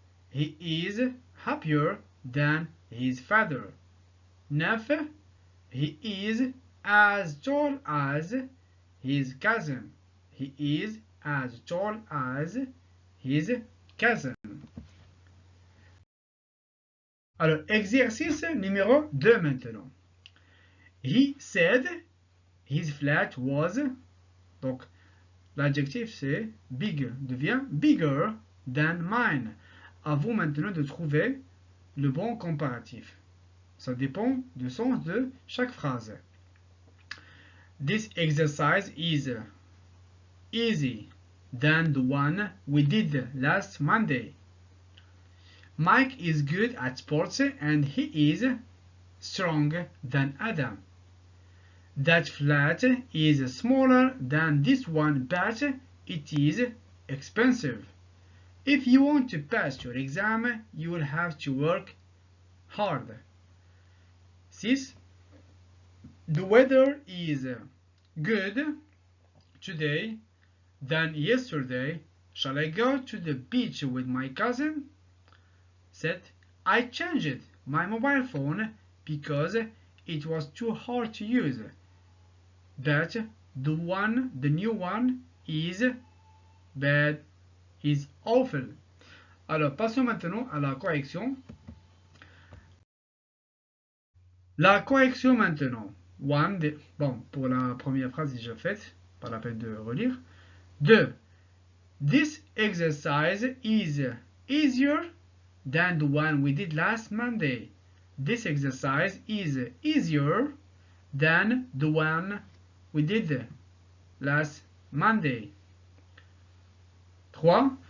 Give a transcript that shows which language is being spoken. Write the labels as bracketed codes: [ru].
[en] He is happier than his father. 9. He is as tall as his cousin. He is as tall as his cousin. [fr] Alors, exercice numéro 2 maintenant. [en] He said his flat was, [fr] donc l'adjectif c'est big, devient [en] bigger than mine. [fr] À vous maintenant de trouver le bon comparatif. Ça dépend du sens de chaque phrase. [en] This exercise is easy than the one we did last Monday. Mike is good at sports and he is stronger than Adam. That flat is smaller than this one, but it is expensive. If you want to pass your exam, you will have to work hard. 6. The weather is good today than yesterday. Shall I go to the beach with my cousin? 7. I changed my mobile phone because it was too hard to use. But the new one is bad, is awful. [fr] Alors, passons maintenant à la correction. La correction maintenant. Bon, pour la première phrase déjà faite, pas la peine de relire. 2. [en] This exercise is easier than the one we did last Monday. This exercise is easier than the one we did last Monday. 3.